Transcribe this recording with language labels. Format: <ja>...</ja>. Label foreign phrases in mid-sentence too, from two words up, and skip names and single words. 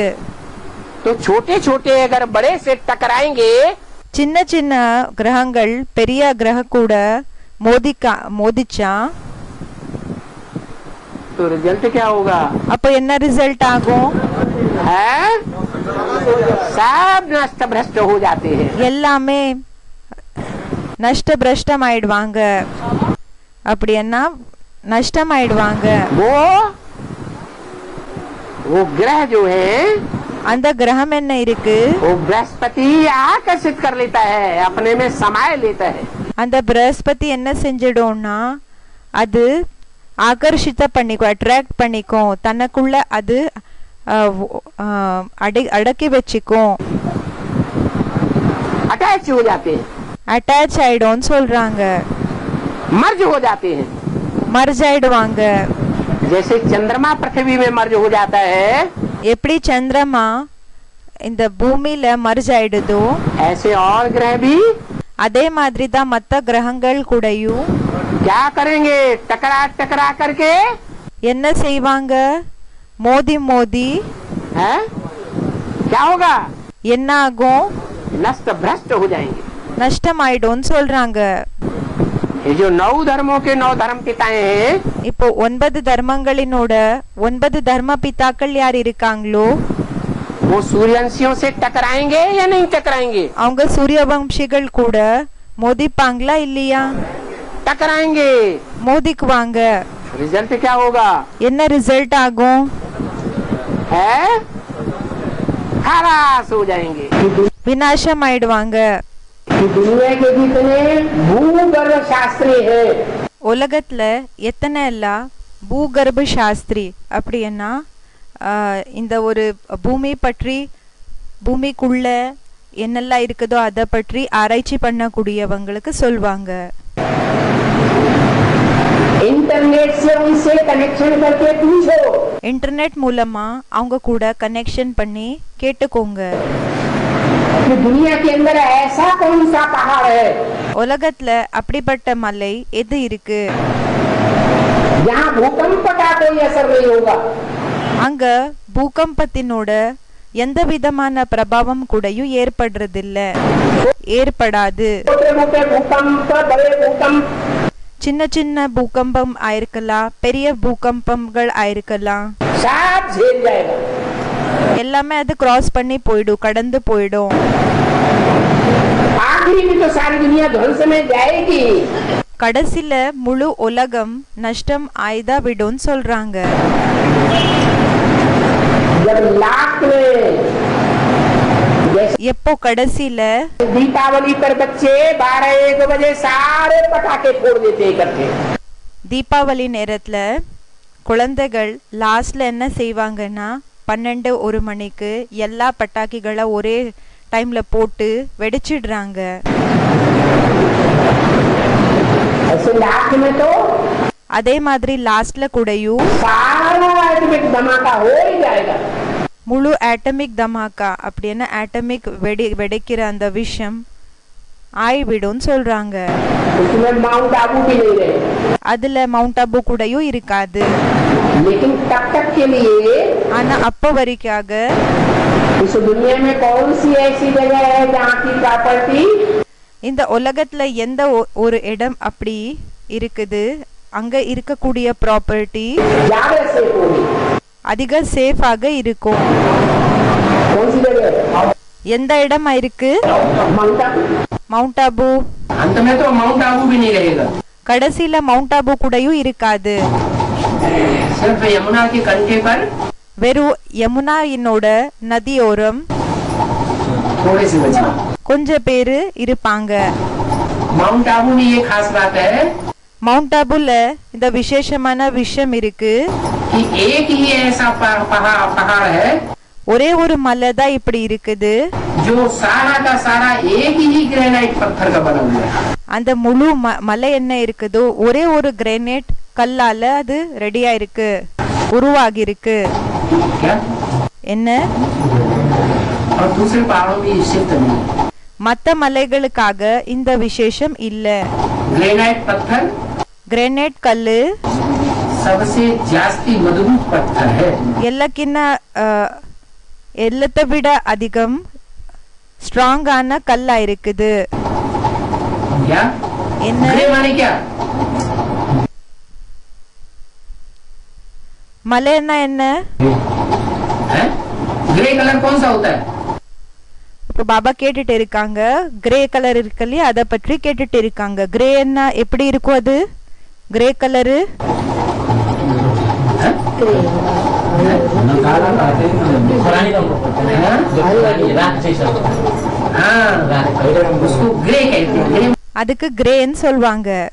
<hi>तो छोटे छोटे अगर बड़े से टकराएंगे,</hi> <ta>சின்ன சின்ன கிரகங்கள் பெரிய கிரக கூட மோதிச்சா</ta> <hi>तो रिजल्ट क्या होगा?</hi> <ta>அப்போ என்ன ரிசல்ட் ஆகும்?</ta> <hi>है सब नष्ट भ्रष्ट हो जाते हैं।</hi> <ta>எல்லாமே</ta> <hi>नष्ट भ्रष्ट</hi> <ta>ஆயிடுவாங்க. அப்படின்னா நஷ்டம் ஆயிடுவாங்க.</ta> <hi>वो ग्रह जो है,</hi> <ta>அந்த கிரகம் என்ன இருக்கு?</ta> <hi>वो बृहस्पति आकर्षित कर लेता है, अपने में समाये लेता है।</hi> <ta>அந்த பிரஹஸ்பதி என்ன செஞ்சிடும்னா அது ஆகர்ஷித்த பண்ணிக்கும், அட்ராக்ட் பண்ணிக்கும், தனக்குள்ள அது அடக்கி வச்சுக்கும்.</ta> <hi>अटैच हो जाते हैं,</hi> <ta>அட்டாச் ஆயிடும்னு சொல்றாங்க.</ta> <hi>मर्ज हो जाते हैं।</hi> <ta>மர்ஜ் ஆயிடுவாங்க.</ta> <hi>जैसे चंद्रमा पृथ्वी में मर्ज हो जाता है,</hi> <ta>எப்படி சந்திரமா இந்த பூமியில மர்ஜ் ஆயிடுதோ</ta> <hi>ऐसे और ग्रह भी</hi> <ta>அதே மாதிரி தான் மற்ற கிரகங்கள் கூடயும்</ta> <hi>क्या करेंगे? टकरा टकरा करके</hi> <ta>என்ன செய்வாங்க? மோதி மோதி</ta> <hi>है, क्या होगा?</hi> <ta>என்ன ஆகும்?</ta> <hi>नष्ट भ्रष्ट हो जाएंगे।</hi> <ta>நஷ்டம் ஆயிடும்னு சொல்றாங்க.</ta> <hi>ये जो 9 धर्मों के 9 धर्म पिताएं हैं,</hi> <ta>இப்போ 9 தர்மங்களினோட 9 தர்ம பிதாக்கள் யார் இருக்காங்களோ</ta> <hi>वो सूर्यवंशियों से टकराएंगे या नहीं टकराएंगे?</hi> <ta>அவங்க சூரிய வம்சிகள் கூட மோதிப்பாங்களா இல்லையா?</ta> <hi>टकराएंगे।</hi> <ta>மோதிக்குவாங்க.</ta> <hi>रिजल्ट क्या होगा?</hi> <ta>என்ன ரிசல்ட் ஆகும்?</ta> <hi>है खलास हो जाएंगे।</hi> <ta>விநாசம் ஆயிடுவாங்க.</ta> <hi>दुनिया के जितने भूगर्भ शास्त्री है,</hi> <ta>உலகத்துல எத்தனை எல்லாம் பூகர்ப சாஸ்திரி அப்படின்னா இந்த ஒரு பூமி பற்றி, பூமிக்குள்ள என்னெல்லாம் இருக்குதோ அதை பற்றி ஆராய்ச்சி பண்ணக்கூடியவங்களுக்கு சொல்வாங்க.</ta> <hi>कनेक्शन करके पूछो।</hi> <ta>இன்டர்நெட் மூலமா அவங்க கூட கனெக்ஷன் பண்ணி கேட்டுக்கோங்க.</ta> <hi>कि दुनिया के अंदर ऐसा कौन सा पहाड़ है</hi> <ta>உலகத்துல அப்படிப்பட்ட மலை எது இருக்கு</ta> <hi>जहाँ भूकंप का कोई असर नहीं होगा।</hi> <ta>அங்க பூகம்பத்தினோட எந்த விதமான பிரபாவம் கூடயும் ஏற்படாது.</ta> <hi>छोटे मोटे भूकंप, बड़े भूकंप,</hi> <ta>சின்ன சின்ன பூகம்பம் ஆயிருக்கலாம், பெரிய பூகம்பங்கள் ஆயிருக்கலாம்,</ta> <hi>सब झेल जाएगा।</hi> <ta>எல்லாமே அது கிராஸ் பண்ணி போயிடும், கடந்து போயிடும்.</ta> <hi>आखिरी में तो सारी दुनिया ध्वंस में जाएगी।</hi> <ta>கடைசில முழு உலகம் நஷ்டம் ஆய்தா விடும் சொல்றாங்க.</ta> <hi>जब लास्ट में</hi> <ta>எப்போ கடைசில</ta> <hi>दीपावली पर बच्चे 12-1 बजे सारे पटाखे फोड़ देते इकट्ठे।</hi> <ta>தீபாவளி நேரத்துல குழந்தைகள் லாஸ்ட்ல என்ன செய்வாங்கன்னா 12-1 மணிக்கு எல்லா பட்டாக்கிகளை ஒரே டைம்ல போட்டு வெடிச்சிடுறாங்க.</ta> <hi>ऐसे लास्ट में तो</hi> <ta>அதே மாதிரி லாஸ்ட்ல கூடயும்</ta> <hi>सारा एटॉमिक धमाका हो ही जाएगा।</hi> <ta>முழு ஆட்டமிக் தமாக்கா அப்படின்னா ஆட்டமிக் வெடிக்கிற அந்த விஷயம் ஆய்விடும் சொல்றாங்க.</ta> <hi>उसमें माउंट आबू भी नहीं रहे।</hi> <ta>அதுல மவுண்ட் ஆபு கூடயும் இருக்காது.</ta> <hi>लेकिन तब तक के लिए</hi> <ta>ஆனா அப்ப வரைக்காக</ta> <hi>इस दुनिया में कौन सी ऐसी जगह है जहाँ की प्रॉपर्टी</hi> <ta>இந்த உலகத்துல எந்த ஒரு இடம் அப்படி இருக்குது அங்க இருக்கக்கூடிய ப்ராப்பர்ட்டி</ta> <hi>ज्यादा सेफ होगी?</hi> <ta>அதிக சேஃபாக இருக்கும்.</ta> <hi>कौन सी जगह?</hi> <ta>எந்த இடமா இருக்கு?</ta> <hi>माउंट आबू।</hi> <ta>மவுண்ட் ஆபு.</ta> <hi>अंत में तो माउंट आबू भी नहीं रहेगा।</hi> <ta>கடைசில மவுண்ட் ஆபு கூடயும் இருக்காது.</ta> <hi>सिर्फ यमुना के कंढे पर</hi> <ta>வெறும் யமுனாயினோட நதியோரம்</ta> <hi>थोड़े से बचे।</hi> <ta>கொஞ்ச பேரு இருப்பாங்க.</ta> <hi>माउंट आबू में ये खास बात है</hi> <ta>மவுண்ட் ஆபுல இந்த விசேஷமான விஷயம் இருக்கு.</ta> <hi>कि एक ही ऐसा पहाड़ है</hi> <ta>ஒரே ஒரு மலை தான் இப்படி இருக்குது</ta> <hi>जो सारा का सारा एक ही ग्रेनाइट पत्थर का बना हुआ है।</hi> <ta>அந்த முழு மலை என்ன இருக்குதோ ஒரே ஒரு கிரானைட் கல்லால அது ரெடியா இருக்கு, உருவாகி இருக்கு.</ta> <hi>क्या?</hi> <ta>என்ன?</ta> <hi>और दूसरे पहाड़ों में शिफ्ट नहीं।</hi> <ta>மத்த மலைகளுக்காக இந்த விசேஷம் இல்ல.</ta> <hi>ग्रेनाइट पत्थर</hi> <ta>கிரானைட் கல்லு</ta> <hi>सबसे जास्ती मजबूत पत्थर है।</hi> <ta>எல்லாத்தை விட அதிகம் ஸ்ட்ராங்கான கல்லா இருக்குது.</ta> <hi>क्या?</hi> <ta>என்ன?</ta> <hi>ग्रे माने क्या?</hi> <ta>மலைன்னா என்ன?</ta> <en>grey colour</en> <hi>कौन सा होता है?</hi> <ta>இப்ப பாபா கேட்டுட்டு இருக்காங்க,</ta> <en>grey colour</en> <ta>இருக்கு இல்லையா, அதை பற்றி கேட்டுட்டு இருக்காங்க. கிரே என்ன எப்படி இருக்கும்? அது</ta> <en>grey colour</en> <ta>அதுக்கு கிரேன்னு சொல்லுவாங்க.</ta>